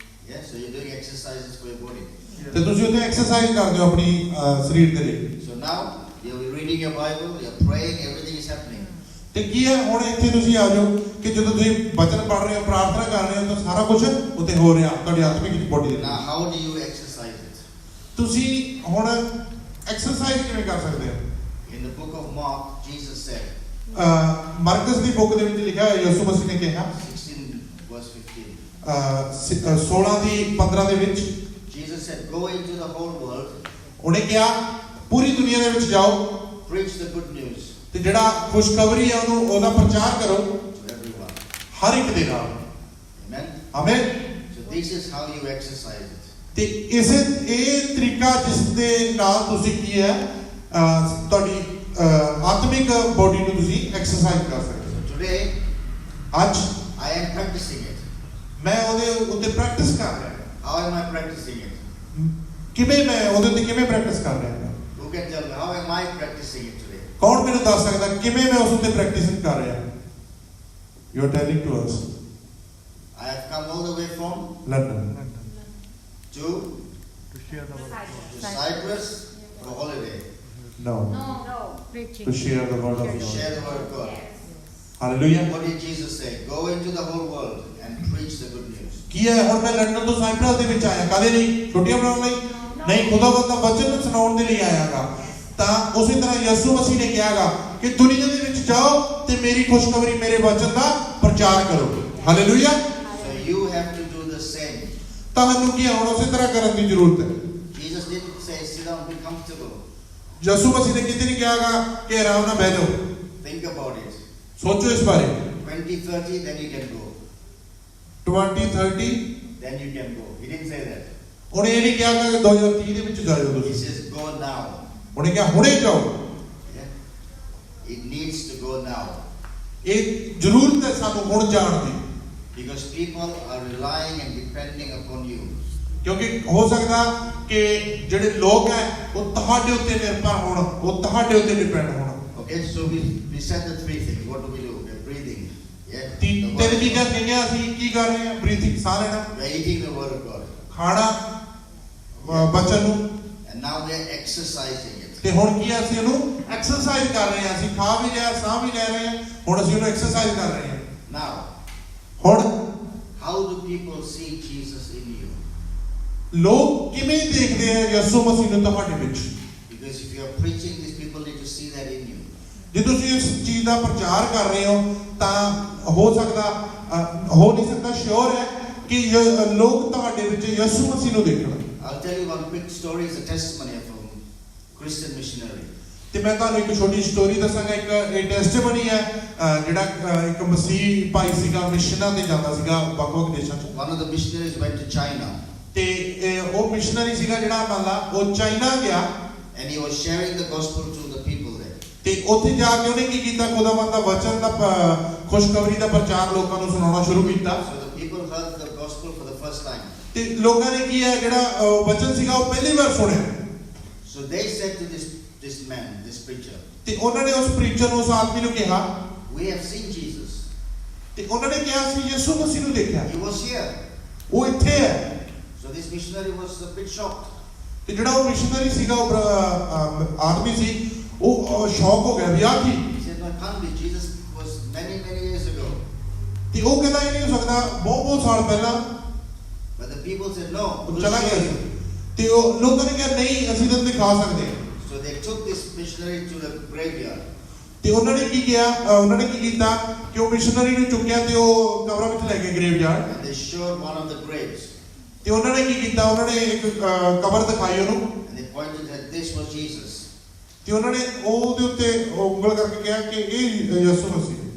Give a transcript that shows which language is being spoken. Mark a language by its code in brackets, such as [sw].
[en] Yeah, so you're doing exercises for your body. [pa] ਤੇ ਤੁਸੀਂ ਉੱਥੇ ਐਕਸਰਸਾਈਜ਼ ਕਰਦੇ ਹੋ ਆਪਣੀ ਸਰੀਰ ਦੇ ਲਈ। [en] So now you're reading your Bible, you're praying, everything is happening. [pa] ਤੇ ਕੀ ਹੈ, ਹੁਣ ਇੱਥੇ ਤੁਸੀਂ ਆ ਜਾਓ ਕਿ ਜਦੋਂ ਤੁਸੀਂ ਬਚਨ ਪੜ੍ਹ ਰਹੇ ਹੋ, ਪ੍ਰਾਰਥਨਾ ਕਰ ਰਹੇ ਹੋ, ਤਾਂ ਸਾਰਾ ਕੁਝ ਉੱਥੇ ਹੋ ਰਿਹਾ ਤੁਹਾਡੀ ਆਤਮਿਕ ਬੋਡੀ ਦੇ [en] Now [pa] ਨਾਲ। [en] how do you exercise it? [pa] ਤੁਸੀਂ ਹੁਣ ਐਕਸਰਸਾਈਜ਼ ਕਿਵੇਂ ਕਰ ਸਕਦੇ ਹੋ? [en] In the book of Mark, Jesus said, [pa] Marcus ਦੀ book ਦੇ ਵਿੱਚ ਲਿਖਿਆ ਹੋਇਆ, ਯਿਸੂ ਮਸੀਹ ਨੇ ਕਿਹਾ [en] 16 verse 15. [pa] 16:15 ਦੇ ਵਿੱਚ, [en] Jesus said, go into the whole world, [pa] ਉਹਨੇ ਕਿਹਾ ਪੂਰੀ ਦੁਨੀਆ ਦੇ ਵਿੱਚ ਜਾਓ [en] preach the good news [pa] ਤੇ ਜਿਹੜਾ ਖੁਸ਼ਖਬਰੀ ਹੈ ਉਹਦਾ ਪ੍ਰਚਾਰ ਕਰੋ [en] to everyone. [pa] ਹਰ ਇੱਕ ਦੇ ਨਾਲ। [en] Amen? [pa] Amen. [en] So this is how you exercise it. [pa] ਤੇ ਇਹ ਤਰੀਕਾ ਜਿਸ ਦੇ ਨਾਲ ਤੁਸੀਂ ਕੀ ਹੈ ਤੁਹਾਡੀ ਆਤਮਿਕ ਬੋਡੀ ਨੂੰ ਤੁਸੀਂ ਐਕਸਰਸਾਈਜ਼ ਕਰ ਸਕਦੇ ਹੋ। [en] So today, [pa] ਅੱਜ [en] I am practicing it. [pa] ਮੈਂ ਉਹਦੇ ਉੱਤੇ ਪ੍ਰੈਕਟਿਸ ਕਰ ਰਿਹਾ ਹਾਂ। [en] How am I practicing it? [pa] ਕਿਵੇਂ ਮੈਂ ਉਹਦੇ ਉੱਤੇ ਕਿਵੇਂ ਪ੍ਰੈਕਟਿਸ ਕਰ ਰਿਹਾ ਹਾਂ? [en] Who can tell me? How am I practicing it today? [pa] ਕੌਣ ਮੈਨੂੰ ਦੱਸ ਸਕਦਾ ਕਿਵੇਂ ਮੈਂ ਉਸ ਉੱਤੇ ਪ੍ਰੈਕਟਿਸ ਕਰ ਰਿਹਾ ਹਾਂ? [en] you are telling to us I have come all the way from [pa] London [en] to Cyprus. Cyprus for holiday no No. To share the word of to God. share the word of God. [pa] Hallelujah. [en] What did Jesus say? Go into the whole world and preach the good news. [pa] ਕੀ ਹੈ, ਹੁਣ ਮੈਂ London ਤੋਂ Cyprus ਦੇ ਵਿੱਚ ਆਇਆ ਕਾਹਦੇ ਲਈ? ਛੁੱਟੀਆਂ ਮਨਾਉਣ ਲਈ ਨਹੀਂ, ਖੁਦਾਵੰਦ ਦਾ ਵਚਨ ਸੁਣਾਉਣ ਦੇ ਲਈ ਆਇਆਗਾ। ਤਾਂ ਉਸੇ ਤਰ੍ਹਾਂ ਯਿਸੂ ਮਸੀਹ ਨੇ ਕਿਹਾਗਾ ਕਿ ਦੁਨੀਆ ਦੇ ਵਿੱਚ ਜਾਓ ਤੇ ਮੇਰੀ ਖੁਸ਼ਖਬਰੀ, ਮੇਰੇ ਵਚਨ ਦਾ ਪ੍ਰਚਾਰ ਕਰੋ। Hallelujah. [en] So you have to do the same. [pa] ਤੁਹਾਨੂੰ ਕੀ ਹੁਣ ਉਸੇ ਤਰ੍ਹਾਂ ਕਰਨ ਦੀ ਜ਼ਰੂਰਤ ਹੈ। [en] Jesus didn't say sit down, be comfortable. [pa] ਯਿਸੂ ਮਸੀਹ ਨੇ ਕਿਤੇ ਨਹੀਂ ਕਿਹਾਗਾ ਕਿ ਆਰਾਮ ਨਾਲ ਬਹਿ ਜਾਓ। [en] Think about it. [pa] ਸੋਚੋ ਇਸ ਬਾਰੇ। [en] 2030, then you can go. [pa] 2030 [en] Then you can go. He didn't say that. [pa] ਉਹਨੇ ਇਹ ਨਹੀਂ ਕਿਹਾ ਕਿ 2030 ਦੇ ਵਿੱਚ ਜਾਇਓ [en] He [pa] ਤੁਸੀਂ। [en] says go now. [pa] ਉਹਨੇ ਕਿਹਾ ਹੁਣੇ ਜਾਓ। [en] Yeah? It needs to go now. [pa] ਇਹ ਜ਼ਰੂਰਤ ਹੈ ਸਾਨੂੰ ਹੁਣ ਜਾਣ ਦੀ, [en] Because people are relying and depending upon you. [pa] ਕਿਉਂਕਿ ਹੋ ਸਕਦਾ ਕਿ ਜਿਹੜੇ ਲੋਕ ਹੈ ਉਹ ਤੁਹਾਡੇ ਉੱਤੇ ਨਿਰਭਰ ਹੋਣ, ਉਹ ਤੁਹਾਡੇ ਉੱਤੇ ਡਿਪੈਂਡ ਹੋਣ। [en] Okay, so we said the three things. What do we do? We're breathing. Yeah? The [pa] ਤਿੰਨ [en] word of [pa] ਚੀਜ਼ਾਂ [en] God. [pa] ਕਹੀਆਂ ਅਸੀਂ ਕੀ ਕਰ ਰਹੇ ਹਾਂ? ਬਰੀਥਿੰਗ, ਸਾਹ ਲੈਣਾ, [en] We're eating the word of God. [pa] ਖਾਣਾ ਬਚਨ ਨੂੰ, [en] And now we're exercising it. [pa] ਤੇ ਹੁਣ ਕੀ ਆ, ਅਸੀਂ ਉਹਨੂੰ ਐਕਸਰਸਾਈਜ਼ ਕਰ ਰਹੇ ਹਾਂ। ਅਸੀਂ ਖਾ ਵੀ ਲਿਆ, ਸਾਹ ਵੀ ਲੈ ਰਹੇ ਹਾਂ, ਹੁਣ ਅਸੀਂ ਉਹਨੂੰ ਐਕਸਰਸਾਈਜ਼ ਕਰ ਰਹੇ ਹਾਂ। [en] Now, [pa] ਹੁਣ [en] how do people see Jesus in you? [pa] ਲੋਕ ਕਿਵੇਂ ਦੇਖਦੇ ਆ ਯਿਸੂ ਮਸੀਹ ਨੂੰ ਤੁਹਾਡੇ ਵਿੱਚ? [en] Because if you are preaching, these people need to see that in you. [pa] ਜੇ ਤੁਸੀਂ ਇਸ ਚੀਜ਼ ਦਾ ਪ੍ਰਚਾਰ ਕਰ ਰਹੇ ਹੋ ਤਾਂ ਹੋ ਨਹੀਂ ਸਕਦਾ ਸ਼ੋਰ ਹੈ ਕਿ ਲੋਕ ਤੁਹਾਡੇ ਵਿੱਚ ਯਿਸੂ ਮਸੀਹ ਨੂੰ ਦੇਖਣ। [en] I'll tell you one quick story. It's a testimony from Christian missionary. [pa] ਤੇ ਮੈਂ ਤੁਹਾਨੂੰ ਇੱਕ ਛੋਟੀ ਸਟੋਰੀ ਦੱਸਾਂਗਾ। ਇਹ ਟੈਸਟੀਮਨੀ ਹੈ ਜਿਹੜਾ ਇੱਕ ਮਸੀਹ ਭਾਈ ਸੀਗਾ, ਮਿਸ਼ਨਾਂ ਤੇ ਜਾਂਦਾ ਸੀਗਾ ਵੱਖ-ਵੱਖ ਦੇਸ਼ਾਂ 'ਚ। [en] One of the missionaries went to China. [pa] ਤੇ ਉਹ ਮਿਸ਼ਨਰੀ ਸੀਗਾ ਜਿਹੜਾ ਮੰਨ ਲਾ ਉਹ ਚਾਈਨਾ ਗਿਆ [en] and he was sharing the gospel to the people there. [pa] ਤੇ ਉੱਥੇ ਜਾ ਕੇ ਉਹਨੇ ਕੀ ਕੀਤਾ, ਖੁਦਾਵੰਦ ਦਾ ਵਚਨ ਦਾ ਖੁਸ਼ਖਬਰੀ ਦਾ ਪ੍ਰਚਾਰ ਲੋਕਾਂ ਨੂੰ ਸੁਣਾਉਣਾ ਸ਼ੁਰੂ ਕੀਤਾ। [en] So the people heard the gospel for the first time. [pa] ਤੇ ਲੋਕਾਂ ਨੇ ਕੀ ਹੈ ਜਿਹੜਾ ਵਚਨ ਸੀਗਾ ਉਹ ਪਹਿਲੀ ਵਾਰ ਸੁਣਿਆ। [en] So they said to this man, this preacher, [pa] ਤੇ ਉਹਨਾਂ ਨੇ ਉਸ ਪ੍ਰੀਚਰ ਨੂੰ, ਉਸ ਆਦਮੀ ਨੂੰ ਕਿਹਾ, [en] we have seen Jesus. [pa] ਤੇ ਉਹਨਾਂ ਨੇ ਕਿਹਾ ਸੀ ਯਿਸੂ ਮਸੀਹ ਨੂੰ ਦੇਖਿਆ, [en] He was here. [pa] ਉਹ ਇੱਥੇ ਹੈ। [en] So this missionary was a bit shocked. [pa] ਤੇ ਜਿਹੜਾ ਉਹ ਮਿਸ਼ਨਰੀ ਸੀਗਾ, ਉਹ ਆਦਮੀ ਸੀ, ਉਹ ਸ਼ੌਕ ਹੋ ਗਿਆ ਵੀ ਆ ਕੀ। [en] He said, no, it can't be. Jesus was many years ago. [pa] ਤੇ ਉਹ ਕਹਿੰਦਾ ਇਹ ਨਹੀਂ ਹੋ ਸਕਦਾ, ਬਹੁਤ ਸਾਲ ਪਹਿਲਾਂ। [en] But the people said, no, we'll [pa] ਚਲਾ [en] show [pa] ਗਿਆ। [en] you. [pa] ਤੇ ਉਹ ਲੋਕਾਂ ਨੇ ਕਿਹਾ ਨਹੀਂ, ਅਸੀਂ ਤਾਂ ਦਿਖਾ ਸਕਦੇ ਹਾਂ। [en] So they took this missionary to the graveyard. [pa] ਤੇ ਉਹਨਾਂ ਨੇ ਕੀ ਕੀਤਾ, ਕਿ ਉਹ ਮਿਸ਼ਨਰੀ ਨੂੰ ਚੁੱਕਿਆ ਤੇ ਉਹ ਕਬਰਾਂ ਵਿੱਚ ਲੈ ਗਏ, ਗ੍ਰੇਵਯਾਰਡ। [en] And they showed one of the graves. [pa] ਤੇ ਉਹਨਾਂ ਨੇ ਕੀ ਕੀਤਾ, ਉਹਨਾਂ ਨੇ ਇੱਕ ਕਬਰ ਦਿਖਾਈ ਉਹਨੂੰ। [en] And they pointed that this was Jesus. [pa] ਤੇ ਉਹਨਾਂ ਨੇ ਉਹਦੇ ਉੱਤੇ ਉਂਗਲ ਕਰਕੇ ਕਿਹਾ ਕਿ ਇਹ ਯਿਸੂ ਮਸੀਹ।